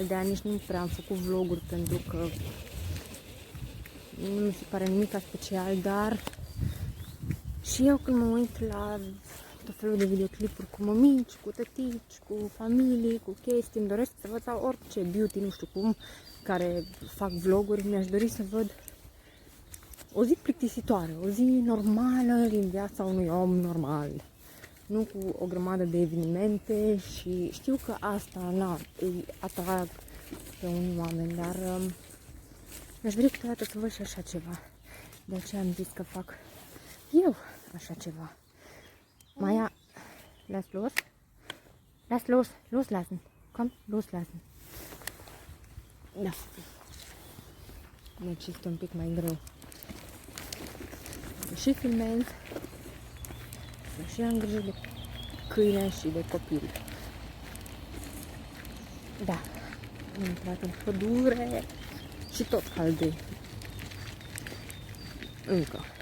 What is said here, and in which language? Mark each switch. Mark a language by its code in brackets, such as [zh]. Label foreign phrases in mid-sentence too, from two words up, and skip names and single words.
[ro] De ani nici nu prea am făcut vloguri, pentru că nu mi se pare nimic special, dar și eu când mă uit la tot felul de videoclipuri cu mămici, cu tătici, cu familii, cu chestii, îmi doresc să văd, sau orice beauty, nu știu cum, care fac vloguri, mi-aș dori să văd o zi plictisitoare, o zi normală din viața unui om normal, nu cu o grămadă de evenimente. Și știu că asta îi atrag pe unii oameni, dar mi-aș dori câteodată să văd și așa ceva. De aceea am zis că fac eu așa ceva. [de] Maia, lass loslassen, komm, loslassen. [ro] Da. Deci este un pic mai greu. Și filmez, și am grijă de câine și de copil. Da. Am intrat în pădure și tot cald încă.